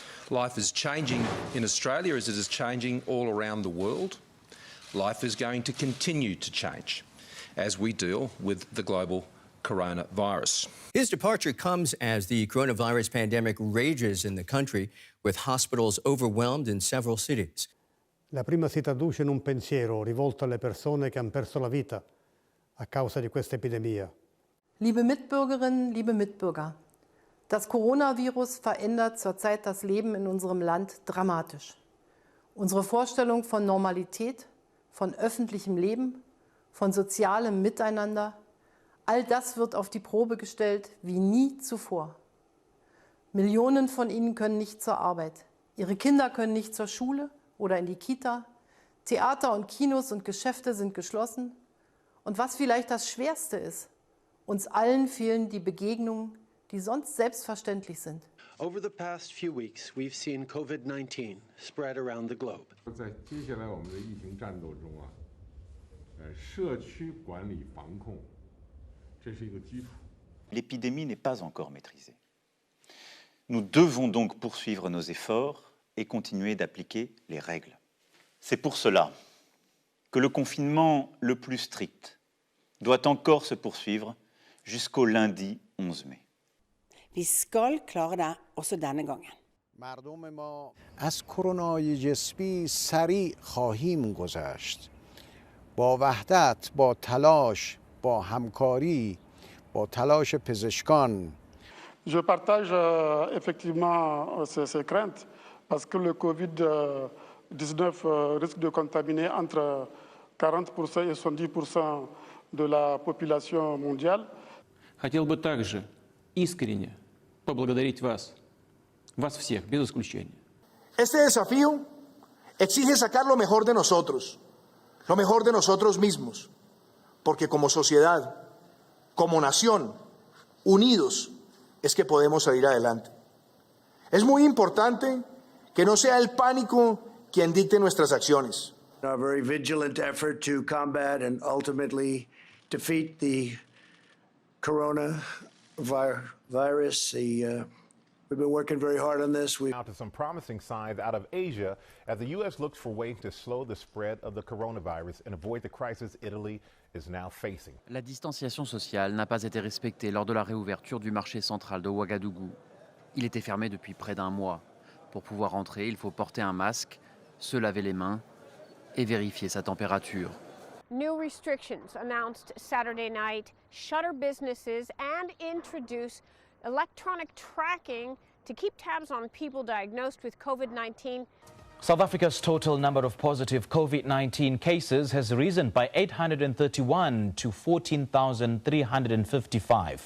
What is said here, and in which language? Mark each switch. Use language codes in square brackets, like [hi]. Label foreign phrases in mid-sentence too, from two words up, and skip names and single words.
[en] Life is changing in Australia as it is changing all around the world. Life is going to continue to change as we deal with the global coronavirus. His departure comes as the coronavirus pandemic rages in the country, with hospitals overwhelmed in several cities. [it] La prima si traduce in un pensiero rivolto alle persone che hanno perso la vita a causa di questa epidemia. [de] Liebe Mitbürgerinnen, liebe Mitbürger, das Coronavirus verändert zurzeit das Leben in unserem Land dramatisch. Unsere Vorstellung von Normalität, von öffentlichem Leben, von sozialem Miteinander, all das wird auf die Probe gestellt wie nie zuvor. Millionen von ihnen können nicht zur Arbeit. Ihre Kinder können nicht zur Schule oder in die Kita. Theater und Kinos und Geschäfte sind geschlossen. Und was vielleicht das Schwerste ist, uns allen fehlen die Begegnungen, die sonst selbstverständlich sind. [en] Over the past few weeks, we've seen COVID-19 spread around the globe. [zh] 在接下来我们的疫情战斗中啊，社区管理防控，这是一个基础。 [fr] L'épidémie n'est pas encore maîtrisée. Nous devons donc poursuivre nos efforts et continuer d'appliquer les règles. C'est pour cela que le confinement le plus strict doit encore se poursuivre jusqu'au lundi 11 mai. [no] Vi skal klare det også denne gangen. [fa] مردم ما از کرونای جسمی سریع خواهیم گذشت. با وحدت، با تلاش، با همکاری، با تلاش پزشکان. [fr] Je partage effectivement ces craintes parce que le Covid-19 risque de contaminer entre 40% et 70% de la population mondiale. [ru] Хотел бы также искренне поблагодарить вас всех, без исключения. [es] Este desafío exige sacar lo mejor de nosotros mismos, porque como sociedad, como nación, unidos, es que podemos salir adelante. Es muy importante que no sea el pánico quien dicte nuestras acciones. [en] A very vigilant effort to combat and ultimately defeat the coronavirus. We've been working very hard on this. Now to some promising signs out of Asia as the U.S. looks for ways to slow the spread of the coronavirus and avoid the crisis Italy is now facing. [fr] La distanciation sociale n'a pas été respectée lors de la réouverture du marché central de Ouagadougou. Il était fermé depuis près d'un mois. Pour pouvoir entrer, il faut porter un masque, se laver les mains et vérifier sa température. [en] New restrictions announced Saturday night shutter businesses and introduce electronic tracking to keep tabs on people diagnosed with COVID-19. South Africa's total number of positive COVID-19 cases has risen by 831 to 14,355.